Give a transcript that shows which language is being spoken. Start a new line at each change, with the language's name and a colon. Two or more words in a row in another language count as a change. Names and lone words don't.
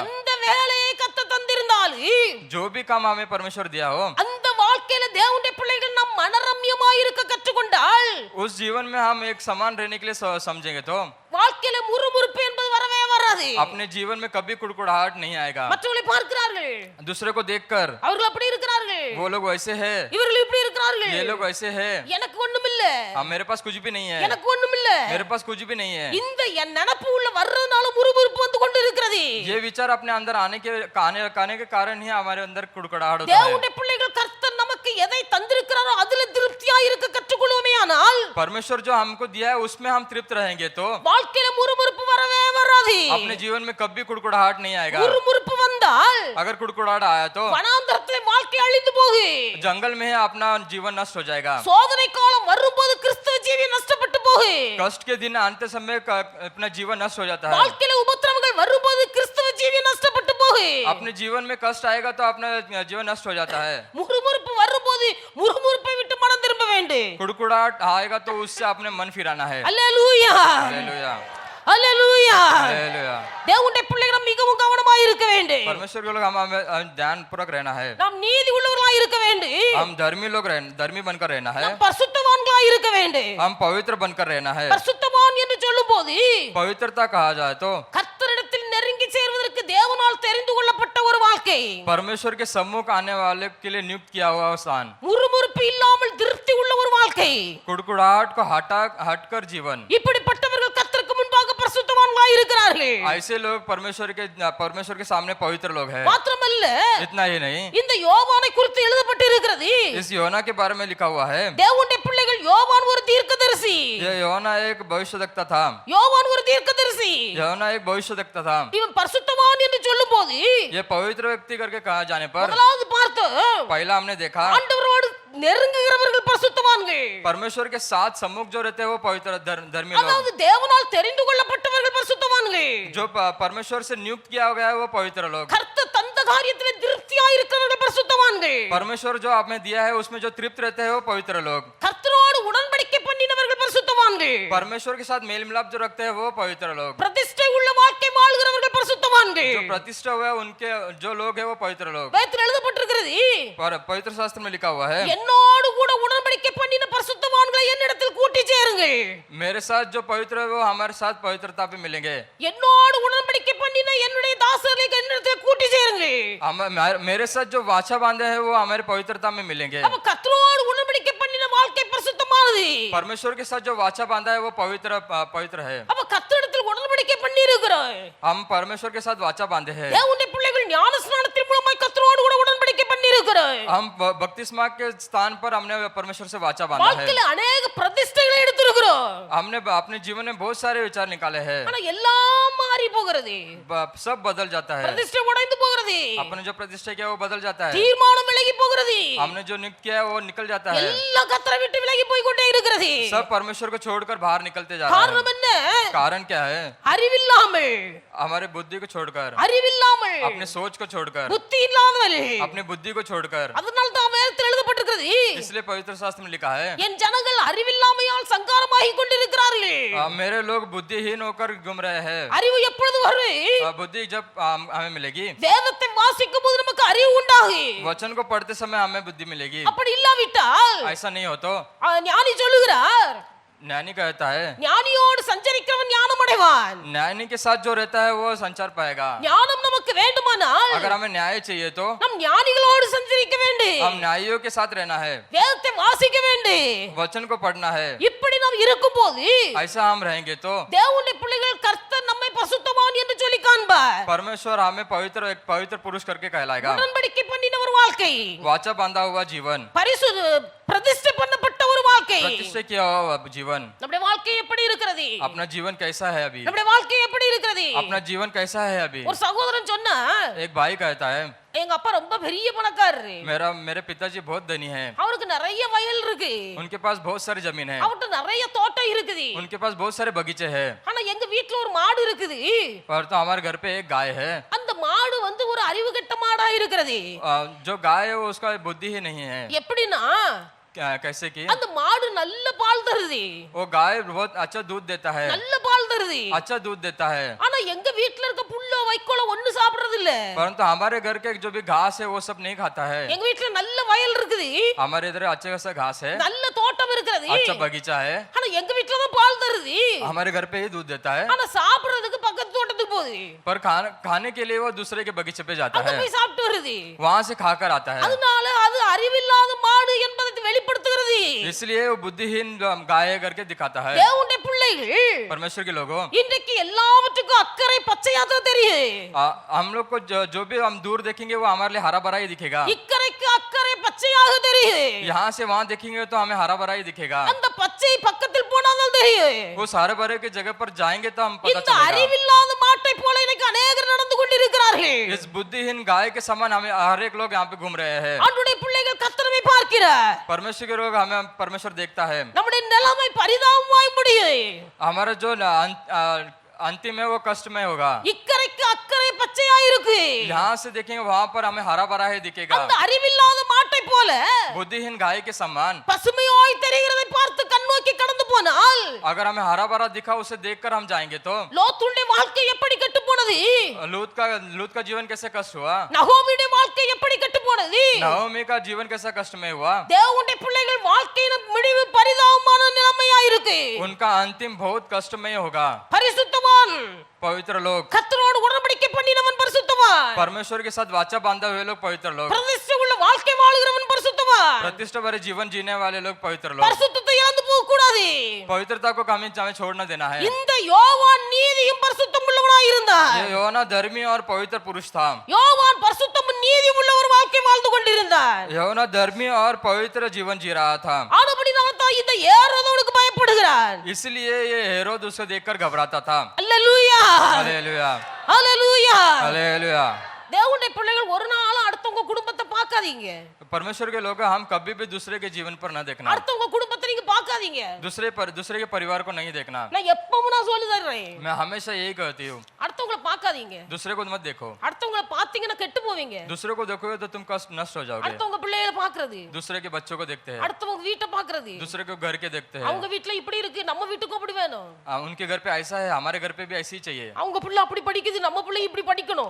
Tamil: எந்த வேலையை கர்த்தர் தந்திருந்தாலும்
Hindi: जो भी काम हमें परमेश्वर दिया हो,
Tamil: அந்த வாழ்க்கையில தேவனுடைய பிள்ளைகள் நாம் மனரம்யமாய் இருக்க கற்றுக்கொண்டால்
Hindi: उस जीवन में हम एक समान रहने के लिए समझेंगे तो
Tamil: வாழ்க்கையில முறுமுறுப்பு என்பது வரவே வராது।
Hindi: अपने जीवन में कभी कुड़कुड़ाहट नहीं आएगा।
Tamil: மற்றவர்களை பார்க்கிறார்கள்,
Hindi: दूसरे को देखकर
Tamil: அவர்கள் அப்படி இருக்கிறார்கள்,
Hindi: वो लोग वैसे है,
Tamil: இவர்கள் இப்படி இருக்கிறார்கள்,
Hindi: ये लोग वैसे है,
Tamil: எனக்கு ஒண்ணுமில்ல,
Hindi: मेरे पास कुछ भी नहीं है,
Tamil: எனக்கு ஒண்ணுமில்ல,
Hindi: मेरे पास कुछ भी नहीं है।
Tamil: இந்த என் நினைப்பு உள்ள வர்றதுனால முறுமுறுப்பு வந்து கொண்டு இருக்கிறது।
Hindi: ये विचार अपने अंदर आने के कारण ही हमारे अंदर कुड़कुड़ाहट होता है।
Tamil: தேவனுடைய பிள்ளைகள் கர்த்தர் நமக்கு எதை தந்திருக்கிறாரோ அதுல திருப்தியா இருக்க கற்றுக்கொள்வோமேயானால்
Hindi: परमेश्वर जो हमको दिया है उसमें हम तृप्त रहेंगे तो
Tamil: வாழ்க்கையில முறுமுறுப்பு வரவே வராது।
Hindi: अपने जीवन में कभी कुड़कुड़ाहट नहीं आएगा।
Tamil: முறுமுறுப்பு வந்தால்
Hindi: अगर कुड़कुड़ाहट आया तो
Tamil: வனாந்தரத்திலே வாழ்க்கை அழிந்து போகு,
Hindi: जंगल में अपना जीवन नष्ट हो जाएगा।
Tamil: சோதனை காலம் வரும்போது கிறிஸ்தவ ஜீவியம் நஷ்டப்பட்டு போகு,
Hindi: कष्ट के दिन आते समय अपना जीवन नष्ट हो जाता है।
Tamil: வாழ்க்கையில உபத்திரவங்கள் வரும்போது கிறிஸ்தவ ஜீவியம் நஷ்டப்பட்டு போகு,
Hindi: अपने जीवन में कष्ट आएगा तो अपना जीवन नष्ट हो जाता है।
Tamil: முறுமுறுப்பு வரும்போது முறுமுறுப்பை விட்டு மனம் திரும்ப வேண்டும்।
Hindi: कुड़कुड़ाहट आएगा तो उससे अपने मन फिराना है।
Tamil: அல்லேலூயா,
Hindi: हालेलुया,
Tamil: அல்லேலூயா।
Hindi: हालेलुया।
Tamil: தேவனுடைய பிள்ளைகள் மிகவும் கவனமாய் இருக்க வேண்டும்।
Hindi: परमेश्वर के लोग हमें ध्यान पूर्वक रहना है।
Tamil: நாம் நீதி உள்ளவர்களாய் இருக்க வேண்டும்,
Hindi: हम धर्मी बनकर रहना है।
Tamil: நாம் பரிசுத்தவான்களாய் இருக்க வேண்டும்।
Hindi: हम पवित्र बनकर रहना है।
Tamil: பரிசுத்தவான் என்று சொல்லும்போது
Hindi: पवित्रता कहा जाए तो
Tamil: கர்த்தரிடத்தில் நெருங்கி சேர்வதற்கு தேவனால் தெரிந்து கொள்ளப்பட்ட ஒரு வாழ்க்கை,
Hindi: परमेश्वर के सम्मुख आने वाले के लिए नियुक्त किया हुआ स्थान,
Tamil: முறுமுறுப்பு इல்லாமல் திருப்தி உள்ள ஒரு வாழ்க்கை।
Hindi: कुड़कुड़ाहट को हटकर जीवन।
Tamil: இப்படிப்பட்டவர்கள் கர்த்தருக்கு முன்பாக பரிசுத்தவான்களாய் இருக்கிறார்கள்।
Hindi: ऐसे लोग परमेश्वर के सामने पवित्र लोग हैं।
Tamil: மாத்திரமல்ல,
Hindi: इतना ही नहीं,
Tamil: இந்த யோவானை குறித்து எழுதப்பட்டு இருக்கிறது,
Hindi: इस योना के बारे में लिखा हुआ है।
Tamil: தேவனுடைய பிள்ளைகள் யோவான் ஒரு தீர்க்கதரிசி,
Hindi: ये योना एक भविष्यवक्ता था।
Tamil: யோவான் ஒரு தீர்க்கதரிசி।
Hindi: योना एक भविष्यवक्ता था।
Tamil: இவன் பரிசுத்தவான் என்று சொல்லும்போது
Hindi: ये पवित्र व्यक्ति करके कहा जाने पर
Tamil: முதலாவது பார்த்து
Hindi: पहला हमने देखा
Tamil: ஆண்டவரோடு நெருங்குகிறவர்கள் பரிசுத்தவான்கள்,
Hindi: परमेश्वर के साथ सम्मुख जो रहते हैं वो पवित्र धर्मी लोग।
Tamil: அதாவது தேவனால் தெரிந்து கொள்ளப்பட்டவர்கள் பரிசுத்தவான்கள்,
Hindi: जो परमेश्वर से नियुक्त किया गया है वो पवित्र लोग।
Tamil: கர்த்தர் தந்த காரியத்திலே திருப்தியாய் இருக்கிறவர்கள் பரிசுத்தவான்கள்,
Hindi: परमेश्वर जो आपने दिया है उसमें जो तृप्त रहते हैं वो पवित्र लोग।
Tamil: கர்த்தரோடு உடன்படிக்கை பண்ணினவர்கள் பரிசுத்தவான்கள்,
Hindi: परमेश्वर के साथ मेल मिलाप जो रखते हैं वो पवित्र लोग।
Tamil: பிரதிஷ்டை உள்ள வாழ்க்கை வாழ்கிறவர்கள் பரிசுத்தவான்கள்।
Hindi: जो प्रतिष्ठा हुआ है उनके जो लोग हैं वो पवित्र लोग।
Tamil: வேதத்தில் எழுதப்பட்டிருக்கிறது,
Hindi: पवित्र शास्त्र में लिखा हुआ है,
Tamil: என்னோடு கூட உடன்படிக்கை பண்ணின பரிசுத்தவான்களை என்னிடத்தில் கூட்டி சேருங்கள்।
Hindi: मेरे साथ जो पवित्र है वो हमारे साथ पवित्रता पे मिलेंगे।
Tamil: என்னோடு உடன்படிக்கை பண்ணின என்னுடைய தாசர்களை என்னிடத்தில் கூட்டி சேருங்கள்।
Hindi: मेरे साथ जो वाचा बांधे हैं वो हमारे पवित्रता में मिलेंगे।
Tamil: அப்ப கர்த்தரோடு உடன்படிக்கை பண்ணின வாழ்க்கை பரிசுத்தமானது।
Hindi: परमेश्वर के साथ जो वाचा बांधा है वो पवित्र है।
Tamil: அப்ப கர்த்தரிடத்தில் உடன்படிக்கை பண்ணி இருக்கிறோம்।
Hindi: हम परमेश्वर के साथ वाचा बांधे हैं।
Tamil: தேவனுடைய பிள்ளைகள் ஞானஸ்நானத்தின் மூலமாய் கர்த்தரோடு கூட உடன்படிக்கை பண்ணி இருக்கிறோம்।
Hindi: हम बपतिस्मा के स्थान पर हमने परमेश्वर से वाचा बांधा है।
Tamil: வாழ்க்கையில अनेक பிரதிஷ்டைகளை எடுத்திருக்கிறோம்।
Hindi: हमने अपने जीवन में बहुत सारे विचार निकाले हैं।
Tamil: ஆனா எல்லாம் மாறி போகிறது,
Hindi: सब बदल जाता है।
Tamil: பிரதிஷ்டை உடைந்து போகிறது,
Hindi: अपने जो प्रतिष्ठा किया वो बदल जाता है।
Tamil: தீர்மானம் விலகி போகிறது,
Hindi: हमने जो नियुक्त किया है वो निकल जाता है।
Tamil: எல்லாம் கர்த்தரை விட்டு விலகி போய் கொண்டே இருக்கிறது।
Hindi: सब परमेश्वर को छोड़कर बाहर निकलते जा रहे
Tamil: காரணம்
Hindi: हैं।
Tamil: என்ன?
Hindi: कारण क्या है?
Tamil: அறிவில்லாமல்,
Hindi: हमारे बुद्धि को छोड़कर,
Tamil: அறிவில்லாமல்,
Hindi: अपने सोच को छोड़कर,
Tamil: புத்தி இல்லாதவர்கள்।
Hindi: अपनी बुद्धि को छोड़कर।
Tamil: அதனால தான் வேதத்தில் எழுதப்பட்டிருக்கிறது,
Hindi: इसलिए पवित्र शास्त्र में लिखा है,
Tamil: என் ஜனங்கள் அறிவில்லாமையால் சங்காரமாகி கொண்டிருக்கிறார்கள்।
Hindi: मेरे लोग बुद्धिहीन होकर घूम रहे हैं।
Tamil: அறிவு எப்பொழுது வரும்?
Hindi: बुद्धि जब हमें मिलेगी,
Tamil: வேதத்தை வாசிக்கும் போது நமக்கு அறிவு உண்டாகும்।
Hindi: वचन को पढ़ते समय हमें बुद्धि मिलेगी।
Tamil: அப்படி இல்லாவிட்டால்
Hindi: ऐसा नहीं हो तो
Tamil: ஞானி சொல்லுகிறார்,
Hindi: ज्ञानी कहता है,
Tamil: ஞானியோடு சஞ்சரிக்கிறவன் ஞானம் அடைவான்।
Hindi: ज्ञानी के साथ जो रहता है वो संचार पाएगा।
Tamil: ஞானம் நமக்கு வேண்டுமானால்
Hindi: अगर हमें न्याय चाहिए तो
Tamil: நம் ஞானிகளோடு சஞ்சரிக்க வேண்டும்,
Hindi: हम न्यायियों के साथ रहना है,
Tamil: வேதத்தை வாசிக்க வேண்டும்।
Hindi: वचन को पढ़ना है।
Tamil: இப்படி நாம் இருக்கும்போது
Hindi: ऐसा हम रहेंगे तो
Tamil: தேவனுடைய பிள்ளைகள் கர்த்தர் நம்மை பரிசுத்தவான் என்று சொல்லி காண்பார்।
Hindi: परमेश्वर हमें एक पवित्र पुरुष करके कहलाएगा।
Tamil: உடன்படிக்கை பண்ணின ஒரு வாழ்க்கை,
Hindi: वाचा बांधा हुआ जीवन,
Tamil: பிரதிஷ்டை பண்ணப்பட்ட ஒரு வாழ்க்கை,
Hindi: प्रतिष्ठा किया हुआ जीवन।
Tamil: நம்முடைய வாழ்க்கை எப்படி இருக்கிறது?
Hindi: अपना जीवन कैसा है अभी?
Tamil: நம்முடைய வாழ்க்கை எப்படி இருக்கிறது?
Hindi: अपना जीवन कैसा है अभी?
Tamil: ஒரு சகோதரன் சொன்னா,
Hindi: एक भाई कहता है,
Tamil: எங்க அப்பா ரொம்ப பெரிய பணக்காரரு,
Hindi: मेरे पिताजी बहुत धनी हैं।
Tamil: அவருக்கு நிறைய வயல் இருக்கு,
Hindi: उनके पास बहुत सारी जमीन है,
Tamil: அவர்கிட்ட நிறைய தோட்டம் இருக்குது,
Hindi: उनके पास बहुत सारे बगीचे हैं।
Tamil: ஆனா எங்க வீட்ல ஒரு மாடு இருக்குது।
Hindi: पर तो हमारे घर पे एक गाय है।
Tamil: அந்த மாடு ஒரு அறிவு கெட்ட மாடா இருக்கிறது.
Hindi: जो गाय है वो उसका बुद्धि ही नहीं है।
Tamil: எப்படின்னா
Hindi: कैसे कि
Tamil: அந்த மாடு நல்ல பால் தருது,
Hindi: वो गाय बहुत अच्छा दूध देता है,
Tamil: நல்ல பால் தருது.
Hindi: अच्छा दूध देता है,
Tamil: ஆனா எங்க வீட்ல இருக்க புல்லோ வைக்கோல ஒண்ணு சாப்பிடுறது இல்ல.
Hindi: परंतु हमारे घर के जो भी घास है वो सब नहीं खाता है।
Tamil: எங்க வீட்ல நல்ல வயல் இருக்குது,
Hindi: हमारे इधर अच्छा खासा घास है,
Tamil: நல்ல தோட்டம் இருக்கிறது.
Hindi: अच्छा बगीचा है,
Tamil: ஆனா எங்க வீட்ல தான் பால் தருது,
Hindi: हमारे घर पे ही दूध देता है,
Tamil: ஆனா சாப்பிடுறதுக்கு பக்கத்து தோட்டத்துக்கு போகுது,
Hindi: पर खाने के लिए वो दूसरे के बगीचे पे जाता
Tamil: அங்க
Hindi: है,
Tamil: போய் சாப்பிட்டு வருது.
Hindi: वहां से खाकर आता है।
Tamil: அதனால அது அறிவில்லாத மாடு என்பதை வெளிப்படுத்துகிறது.
Hindi: इसलिए वो बुद्धिहीन गाय करके दिखाता है।
Tamil: தேவனுடைய பிள்ளைகள்
Hindi: परमेश्वर के लोगों,
Tamil: இன்றைக்கு எல்லாவற்றுக்கும் அக்கறை பச்சையா தான் தெரியும்.
Hindi: हम लोग को जो भी हम दूर देखेंगे वो हमारे लिए हरा भरा ही दिखेगा।
Tamil: இக்கரைக்கு அக்கறை பச்சையாக தெரியும்.
Hindi: यहाँ से वहां देखेंगे तो हमें हरा भरा ही दिखेगा।
Tamil: அந்த பச்சை பக்கத்தில் போனாதான் தெரியும்.
Hindi: उस हरे भरे की जगह पर जाएंगे तो हम पता
Tamil: இந்த
Hindi: चलेगा।
Tamil: அறிவில்லாத மாட்டை போல இன்னைக்கு அநேகர் நடந்து கொண்டிருக்கிறார்கள்.
Hindi: इस बुद्धिहीन गाय के समान हमें हर एक लोग यहाँ पे घूम रहे हैं।
Tamil: ஆண்டவருடைய பிள்ளைகள் கர்த்தரை பார்க்கிறார்.
Hindi: परमेश्वर के लोग हमें परमेश्वर देखता है।
Tamil: நம்முடைய நிலைமை பரிதாபமாய் முடியும்.
Hindi: हमारा जो अंतिम है वो कष्टमय होगा।
Tamil: இக்கரைக்கு அக்கறை பச்சையா இருக்கு.
Hindi: यहाँ से देखेंगे वहां पर हमें हरा भरा ही दिखेगा।
Tamil: அந்த அறிவில்லாத மாட்டை போல
Hindi: बुद्धिहीन गाय के समान
Tamil: பசுமையாய் தெரிகிறதை பார்த்து கண்ணோக்கி கடந்து போனால்
Hindi: अगर हमें हरा भरा दिखा उसे देखकर हम जाएंगे तो
Tamil: லோத்துடைய வாழ்க்கை எப்படி கெட்டு போனது,
Hindi: लूत का जीवन कैसे कष्ट हुआ,
Tamil: நகோமியுடைய வாழ்க்கை எப்படி கெட்டு போனது,
Hindi: नहोमी का जीवन कैसा कष्टमय हुआ।
Tamil: தேவனுடைய பிள்ளைகள் வாழ்க்கையின் முடிவு பரிதாபமான நிலைமையா இருக்கு.
Hindi: उनका अंतिम बहुत कष्टमय होगा।
Tamil: பரிசுத்தவான்
Hindi: पवित्र लोग,
Tamil: கர்த்தரோடு உடன்படிக்கை பண்ணினவன் பரிசுத்தவான்,
Hindi: परमेश्वर के साथ वाचा बांधा हुए लोग पवित्र लोग,
Tamil: பிரதிஷ்டை உள்ள வாழ்க்கை வாழுகிறவன் பரிசுத்தவான்.
Hindi: प्रतिष्ठा भरे जीवन जीने वाले लोग पवित्र लोग।
Tamil: பரிசுத்தத்தை இழந்து போக கூடாது.
Hindi: पवित्रता को हमें छोड़ना देना है।
Tamil: இந்த யோவான் நீதியும் பரிசுத்தம் உள்ளவனாய் இருந்தார்.
Hindi: ये योना धर्मी और पवित्र पुरुष था।
Tamil: யோவான் பரிசுத்தமும் நீதியும் உள்ள ஒரு வாழ்க்கை வாழ்ந்து கொண்டிருந்தார்.
Hindi: योना धर्मी और पवित्र जीवन जी रहा था।
Tamil: ஆனபடியால் தான் இந்த ஏரோதுக்கு பயப்படுகிறார்.
Hindi: इसलिए ये हेरोद उसे देखकर घबराता था।
Tamil: அல்லேலூயா,
Hindi: हालेलुया,
Tamil: அல்லேலூயா.
Hindi: हालेलुया।
Tamil: தேவனுடைய பிள்ளைகள் ஒரு நாளும் அடுத்தவங்க குடும்பத்தை பார்க்காதீங்க.
Hindi: परमेश्वर के लोग हम कभी भी दूसरे के जीवन पर न देखना,
Tamil: அடுத்தவங்க குடும்பத்தை நீங்க பார்க்காதீங்க.
Hindi: दूसरे के परिवार को नहीं देखना।
Tamil: நான் எப்பவும் நான் சொல்லி தர்றேன்,
Hindi: मैं हमेशा यही कहती हूँ,
Tamil: அடுத்தவங்களை பார்க்காதீங்க.
Hindi: दूसरे को मत देखो।
Tamil: அடுத்தவங்களை பார்த்தீங்கன்னா கெட்டு போவீங்க.
Hindi: दूसरे को देखोगे तो तुम कष्ट नष्ट हो जाओगे।
Tamil: அடுத்தவங்க பிள்ளைகளை பார்க்கிறது,
Hindi: दूसरे के बच्चों को देखते हैं,
Tamil: அடுத்தவங்க வீட்டை பார்க்கிறது,
Hindi: दूसरे को घर के देखते हैं।
Tamil: அவங்க வீட்ல இப்படி இருக்கு நம்ம வீட்டுக்கும் அப்படி வேணும்,
Hindi: उनके घर पे ऐसा है, हमारे घर पे भी ऐसे ही चाहिए।
Tamil: அவங்க பிள்ளை அப்படி படிக்குது நம்ம பிள்ளை இப்படி படிக்கணும்.